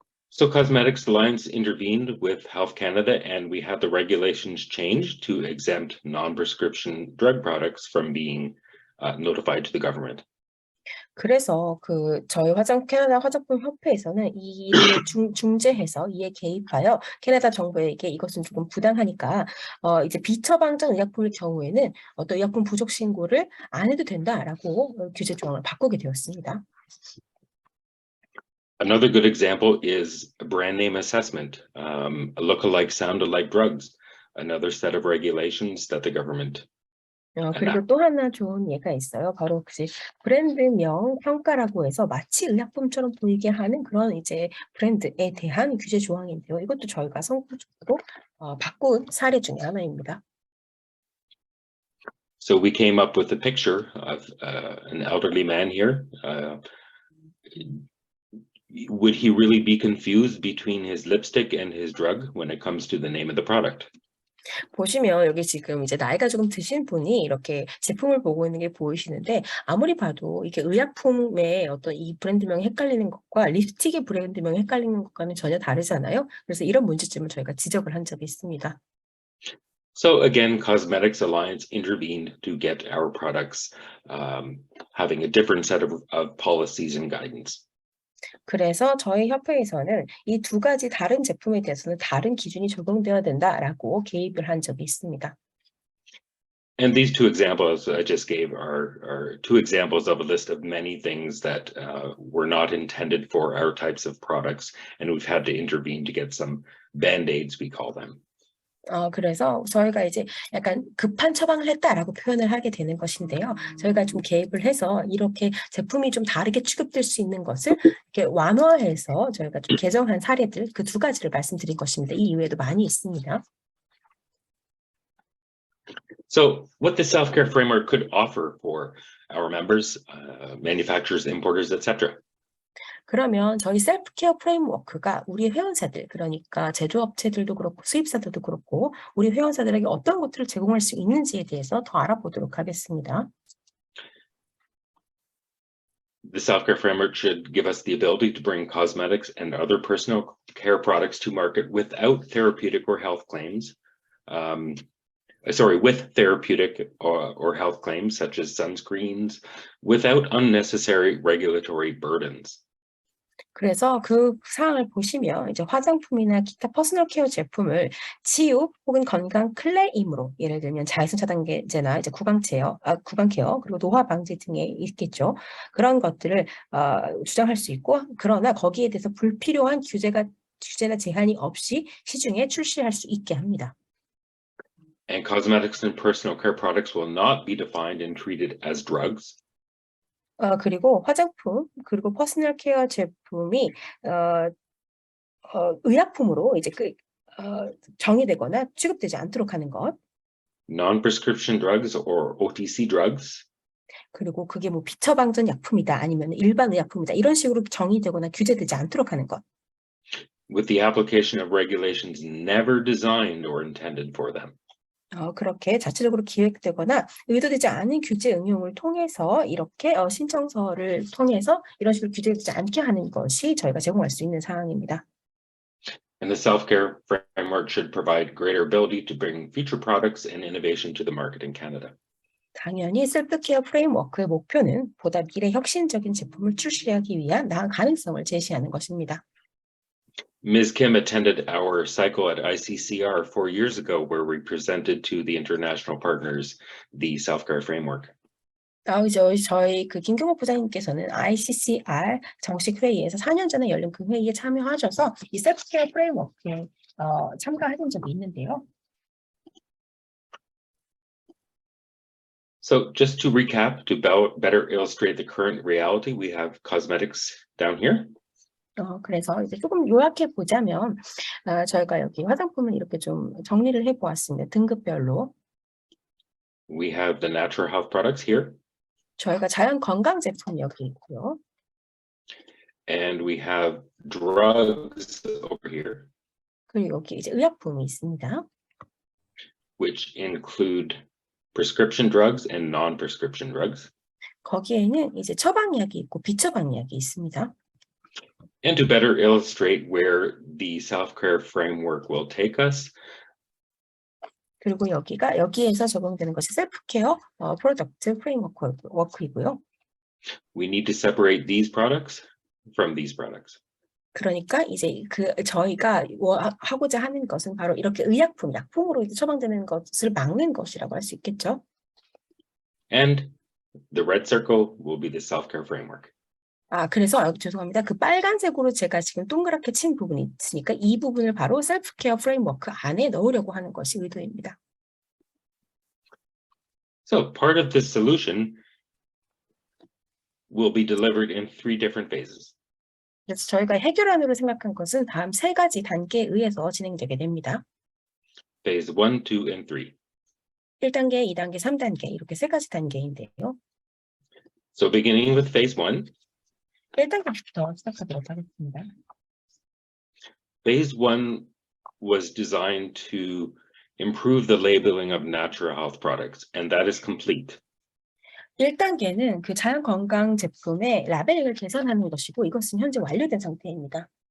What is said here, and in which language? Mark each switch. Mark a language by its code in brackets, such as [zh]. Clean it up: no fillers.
[en] So Cosmetics Alliance intervened with Health Canada, and we had the regulations changed to exempt non-prescription drug products from being notified to the government. [ko] 그래서 저희 캐나다 화장품 협회에서는 이 일을 중재해서 이에 개입하여 캐나다 정부에게 이것은 조금 부당하니까 이제 비처방전 의약품의 경우에는 어떤 의약품 부족 신고를 안 해도 된다라고 규제 조항을 바꾸게 되었습니다. [en] Another good example is a brand name assessment, look-alike, sound-alike drugs, another set of regulations that the government. [ko] 그리고 또 하나 좋은 예가 있어요. 바로 브랜드명 평가라고 해서 마치 의약품처럼 보이게 하는 그런 이제 브랜드에 대한 규제 조항인데요. 이것도 저희가 선구적으로 바꾼 사례 중에 하나입니다. [en] So we came up with a picture of an elderly man here. Would he really be confused between his lipstick and his drug when it comes to the name of the product? [ko] 보시면 여기 지금 이제 나이가 조금 드신 분이 이렇게 제품을 보고 있는 게 보이시는데 아무리 봐도 이게 의약품의 어떤 이 브랜드명이 헷갈리는 것과 립스틱의 브랜드명이 헷갈리는 것과는 전혀 다르잖아요. 그래서 이런 문제점을 저희가 지적을 한 적이 있습니다. [en] So again, Cosmetics Alliance intervened to get our products having a different set of policies and guidance. [ko] 그래서 저희 협회에서는 이 두 가지 다른 제품에 대해서는 다른 기준이 적용되어야 된다라고 개입을 한 적이 있습니다. [en] And these two examples I just gave are two examples of a list of many things that were not intended for our types of products, and we've had to intervene to get some band-aids, we call them. [ko] 그래서 저희가 이제 약간 급한 처방을 했다라고 표현을 하게 되는 것인데요. 저희가 좀 개입을 해서 이렇게 제품이 좀 다르게 취급될 수 있는 것을 이렇게 완화해서 저희가 좀 개정한 사례들 그 두 가지를 말씀드린 것입니다. 이 이외에도 많이 있습니다. [en] So what the self-care framework could offer for our members, manufacturers, importers, etc. [ko] 그러면 저희 셀프케어 프레임워크가 우리 회원사들, 그러니까 제조업체들도 그렇고 수입사들도 그렇고 우리 회원사들에게 어떤 것들을 제공할 수 있는지에 대해서 더 알아보도록 하겠습니다. [en] The self-care framework should give us the ability to bring cosmetics and other personal care products to market without therapeutic or health claims. With therapeutic or health claims such as sunscreens, without unnecessary regulatory burdens. [ko] 그래서 그 사항을 보시면 이제 화장품이나 기타 퍼스널 케어 제품을 치유 혹은 건강 클레임으로 예를 들면 자외선 차단제나 이제 구강 케어 그리고 노화 방지 등에 있겠죠. 그런 것들을 주장할 수 있고 그러나 거기에 대해서 불필요한 규제나 제한이 없이 시중에 출시할 수 있게 합니다. [en] And cosmetics and personal care products will not be defined and treated as drugs. [ko] 그리고 화장품 그리고 퍼스널 케어 제품이 의약품으로 이제 정의되거나 취급되지 않도록 하는 것. [en] Non-prescription drugs or OTC drugs. [ko] 그리고 그게 뭐 비처방전 약품이다 아니면 일반 의약품이다 이런 식으로 정의되거나 규제되지 않도록 하는 것. [en] With the application of regulations never designed or intended for them. [ko] 그렇게 자체적으로 기획되거나 의도되지 않은 규제 응용을 통해서 이렇게 신청서를 통해서 이런 식으로 규제되지 않게 하는 것이 저희가 제공할 수 있는 사항입니다. [en] And the self-care framework should provide greater ability to bring future products and innovation to the market in Canada. [ko] 당연히 셀프케어 프레임워크의 목표는 보다 미래 혁신적인 제품을 출시하기 위한 나은 가능성을 제시하는 것입니다. [en] Ms. Kim attended our cycle at ICCR 4 years ago, where we presented to the international partners the self-care framework. [ko] 저희 그 김경호 부장님께서는 ICCR 정식 회의에서 4년 전에 열린 그 회의에 참여하셔서 이 셀프케어 프레임워크에 참가하신 적이 있는데요. [en] So just to recap, to better illustrate the current reality, we have cosmetics down here. [ko] 그래서 이제 조금 요약해 보자면 저희가 여기 화장품을 이렇게 좀 정리를 해 보았습니다. 등급별로. [en] We have the natural health products here. [ko] 저희가 자연 건강 제품 여기 있고요. [en] And we have drugs over here. [ko] 그리고 여기 이제 의약품이 있습니다. [en] Which include prescription drugs and non-prescription drugs. [ko] 거기에는 이제 처방약이 있고 비처방약이 있습니다. [en] And to better illustrate where the self-care framework will take us. [ko] 그리고 여기에서 적용되는 것이 셀프케어 프로덕트 프레임워크이고요. [en] We need to separate these products from these products. [ko] 그러니까 이제 저희가 하고자 하는 것은 바로 이렇게 의약품, 약품으로 처방되는 것을 막는 것이라고 할 수 있겠죠. [en] And the red circle will be the self-care framework. [ko] 그래서 죄송합니다. 그 빨간색으로 제가 지금 동그랗게 친 부분이 있으니까 이 부분을 바로 셀프케어 프레임워크 안에 넣으려고 하는 것이 의도입니다. [en] So part of this solution will be delivered in 3 different phases. [ko] 그래서 저희가 해결안으로 생각한 것은 다음 3가지 단계에 의해서 진행되게 됩니다. [en] Phase 1, 2, and 3. [ko] 1단계, 2단계, 3단계 이렇게 3가지 단계인데요. [en] So beginning with phase 1. [ko] 1단계부터 시작하도록 하겠습니다. [en] Phase 1 was designed to improve the labeling of natural health products, and that is complete. [ko] 1단계는 그 자연 건강 제품의 라벨을 개선하는 것이고 이것은 현재 완료된 상태입니다.